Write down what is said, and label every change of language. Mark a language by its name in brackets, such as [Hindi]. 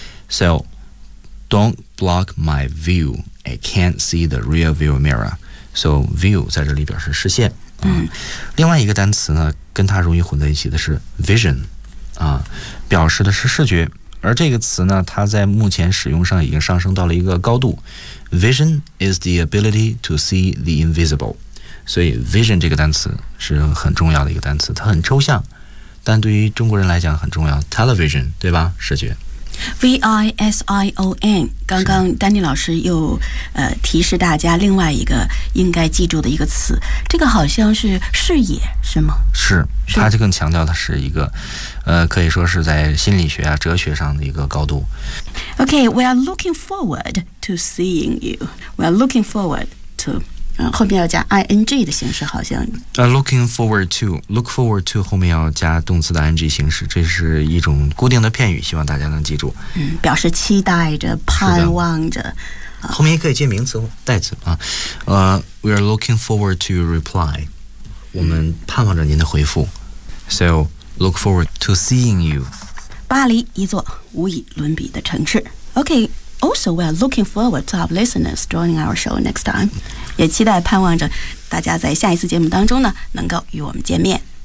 [English] So, don't block my view. I can't see the rear view mirror. [Chinese] So, view 在这里表示视线。嗯，另外一个单词呢跟它容易混在一起的是 vision， 啊，表示的是视觉。而这个词呢它在目前使用上已经上升到了一个高度。 [English] Vision is the ability to see the invisible. [Chinese] 所以 vision 这个单词是很重要的一个单词，它很抽象，但对于中国人来讲很重要。 Television， 对吧？视觉。 vision， 刚刚丹尼老师又提示大家另外一个应该记住的一个词，这个好像是视野，是吗？是，它就更强调的是一个，可以说是在心理学啊、哲学上的一个高度。 [English] Okay, we are looking forward to seeing you. We are looking forward to. [Chinese] 后面要加 ing 的形式，好像。 Looking forward to， look forward to 后面要加动词的 ing 形式，这是一种固定的片语，希望大家能记住。嗯，表示期待着、盼望着。后面也可以接名词、代词啊。 [English] We are looking forward to your reply。 [Chinese] 我们盼望着您的回复。 [English] So look forward to seeing you。 [Chinese] 巴黎，一座无以伦比的城市。 OK。 [English] Also, we are looking forward to our listeners joining our show next time. [Chinese] 也期待盼望着大家在下一次节目当中呢能够与我们见面。